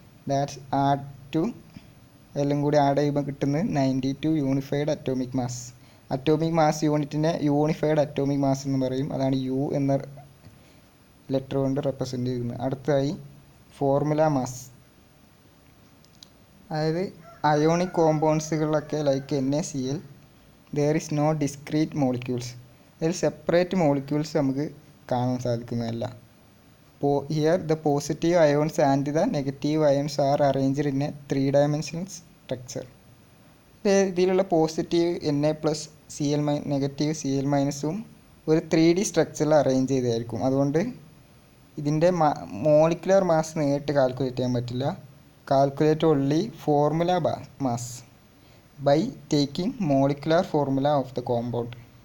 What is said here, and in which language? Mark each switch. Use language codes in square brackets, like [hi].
[ml] That's add to എല്ലാം കൂടി add ചെയ്യുമ്പോൾ കിട്ടുന്നത് 92 unified atomic mass. Atomic mass യൂണിറ്റിനെ unified atomic mass എന്ന് പറയും. അതാണ് U എന്ന ലെറ്റർ കൊണ്ട് റെപ്രസെൻ്റ് ചെയ്യുന്നത്. അടുത്തതായി ഫോർമുല മാസ്. അതായത് ionic കോമ്പൗണ്ട്സുകളിലൊക്കെ [en] Like NaCl there is no discrete molecules. [ml] അതിൽ സെപ്പറേറ്റ് മോളിക്യൂൾസ് നമുക്ക് കാണാൻ സാധിക്കുന്നതല്ല. [en] Here the positive ions and the negative ions are arranged in a 3-dimensional structure. [ml] ഇതിലുള്ള പോസിറ്റീവ് Na+Cl നെഗറ്റീവ് Cl- ഒരു 3D സ്ട്രക്ചറിൽ arrange ചെയ്തായിരിക്കും. അതുകൊണ്ട് ഇതിൻ്റെ മോളിക്കുലർ മാസ് നേരിട്ട് കാൽക്കുലേറ്റ് ചെയ്യാൻ പറ്റില്ല. [en] Calculate only formula mass by taking molecular formula of the compound.